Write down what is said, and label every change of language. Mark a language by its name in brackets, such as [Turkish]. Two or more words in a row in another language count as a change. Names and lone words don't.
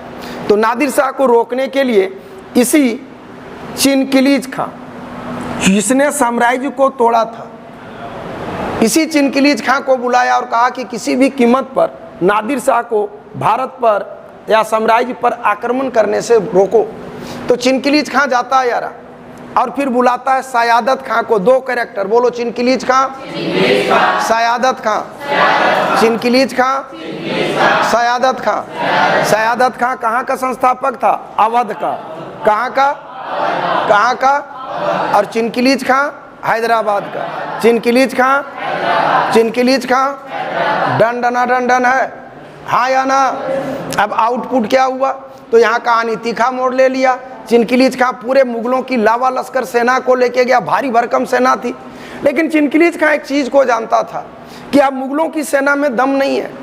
[Hindi] तो नादिर शाह को रोकने के लिए इसी चिनकिलीज खां, जिसने साम्राज्य को तोड़ा था, इसी चिनकिलीज खां को बुलाया और कहा कि किसी भी कीमत पर नादिर शाह को भारत पर या साम्राज्य पर आक्रमण करने से रोको। तो चिनकिलीज खां जाता है यारा और फिर बुलाता है सयादत खां को। दो कैरेक्टर बोलो, चिनकिलीज खां, सयादत खां। चिनकिलीज खां, सयादत खां। सयादत खां कहाँ का संस्थापक था? अवध का। कहाँ का? और चिनकिलीज खां हैदराबाद का। चिनकिलीज खां दंडन है, हाँ या ना? अब आउटपुट क्या हुआ? तो यहाँ कहानी तीखा मोड़ ले लिया। चिनकिलीज खां पूरे मुगलों की लावा लश्कर सेना को लेके गया, भारी भरकम सेना थी। लेकिन चिनकिलीज खां एक चीज को जानता था कि अब मुगलों की सेना में दम नहीं है।